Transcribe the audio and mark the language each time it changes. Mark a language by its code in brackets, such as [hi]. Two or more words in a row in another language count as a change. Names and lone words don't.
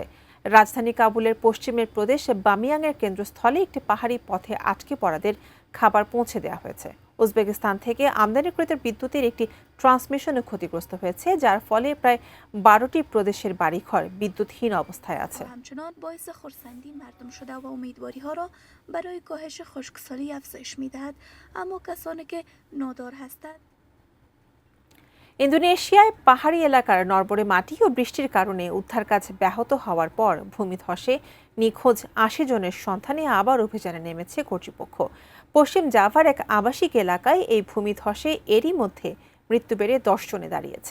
[bn] রাজধানী কাবুলের পশ্চিমের প্রদেশ বামিয়াংয়ের কেন্দ্রস্থলে একটি পাহাড়ি পথে আটকে পড়াদের খাবার পৌঁছে দেওয়া হয়েছে। উজবেকিস্তান থেকে আমদানিকৃত বিদ্যুতের একটি ট্রান্সমিশনও ক্ষতিগ্রস্ত হয়েছে, যার ফলে প্রায় 12টি প্রদেশের বাড়িঘর বিদ্যুৎহীন অবস্থায় আছে। [fa] همچنان باعث خرسندی مردم شده و امیدواری ها را برای کاهش خشکسالی افزایش می‌دهد، اما کسانی که نادار هستند [bn] ইন্দোনেশিয়ায় পাহাড়ি এলাকার নড়বড়ে মাটি ও বৃষ্টির কারণে উদ্ধার কাজ ব্যাহত হওয়ার পর ভূমিধসে নিখোঁজ 80 জনের সন্ধানে আবার অভিযানে নেমেছে কর্তৃপক্ষ। পশ্চিম জাভার এক আবাসিক এলাকায় এই ভূমিধসে এরই মধ্যে মৃত্যু বেড়ে 10 জনে দাঁড়িয়েছে।